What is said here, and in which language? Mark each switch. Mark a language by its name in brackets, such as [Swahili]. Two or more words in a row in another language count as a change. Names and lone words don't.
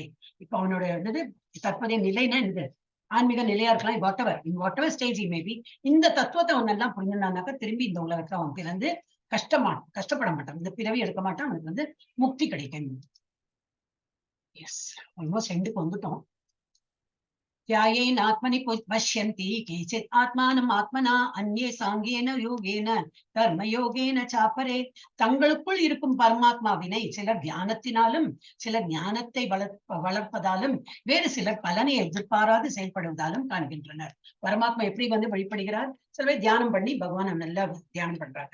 [Tamil] இப்ப அவனோட என்னது தற்போதைய நிலைன்னா என்னது, ஆன்மீக நிலையா இருக்கலாம், [English] whatever stage maybe. [Tamil] இந்த தத்துவத்தை அவன் எல்லாம் புரிஞ்சுனாக்கா திரும்பி இந்த உலகத்துல அவன் பிறந்து கஷ்டப்பட மாட்டான், இந்த பிறவி எடுக்க மாட்டான், அவனுக்கு வந்து முக்தி கிடைக்கும். [English] yes, almost எண்டுக்கு வந்துட்டோம். [Sanskrit] ध्यायेन आत्मनि पश्यन्ति केचित् आत्मानं आत्मना अन्ये सांख्येन योगेन कर्म योगेन चापरे. [Tamil] தங்களுக்குள் இருக்கும் பரமாத்மாவினை சிலர் தியானத்தினாலும் சிலர் ஞானத்தை வளர்ப்பதாலும் வேறு சிலர் பலனை எதிர்பாராது செயல்படுவதாலும் காண்கின்றனர். பரமாத்மா எப்படி வந்து வழிபடுகிறார், சிலர் தியானம் பண்ணி பகவானை நல்லா தியானம் பண்றாங்க.